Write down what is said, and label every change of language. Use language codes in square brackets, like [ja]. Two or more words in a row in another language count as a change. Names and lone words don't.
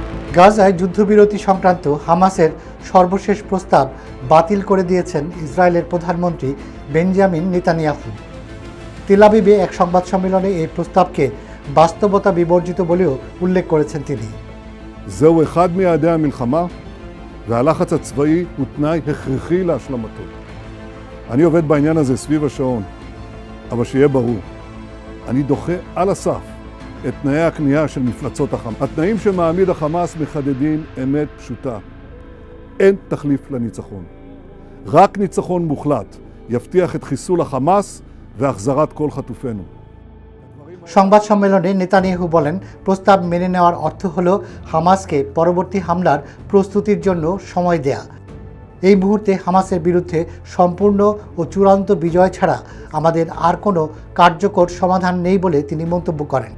[bn] গাজায় যুদ্ধবিরতি সংক্রান্ত হামাসের সর্বশেষ প্রস্তাব বাতিল করে দিয়েছেন ইসরায়েলের প্রধানমন্ত্রী বেঞ্জামিন নেতানিয়াহু। তেল আবিবে এক সংবাদ সম্মেলনে এই প্রস্তাবকে বাস্তবতা বিবর্জিত বলেও উল্লেখ করেছেন তিনি। [he] זהו אחד מיעדי המלחמה, והלחץ הצבאי הוא תנאי הכרחי להשלמתו. אני עובד בעניין הזה סביב השעון, אבל שיהיה ברור, אני דוחה על הסף את תנאי הכניעה של מפלצות החמאס. התנאים שמעמיד החמאס מחדדים אמת פשוטה. אין תחליף לניצחון. רק ניצחון מוחלט יבטיח את חיסול החמאס והחזרת כל חטופינו. [bn] সংবাদ সম্মেলনে নেতানিয়াহু বলেন, প্রস্তাব মেনে নেওয়ার অর্থ হল হামাসকে পরবর্তী হামলার প্রস্তুতির জন্য সময় দেয়া। এই মুহূর্তে হামাসের বিরুদ্ধে সম্পূর্ণ ও চূড়ান্ত বিজয় ছাড়া আমাদের আর কোনো কার্যকর সমাধান নেই বলে তিনি মন্তব্য করেন।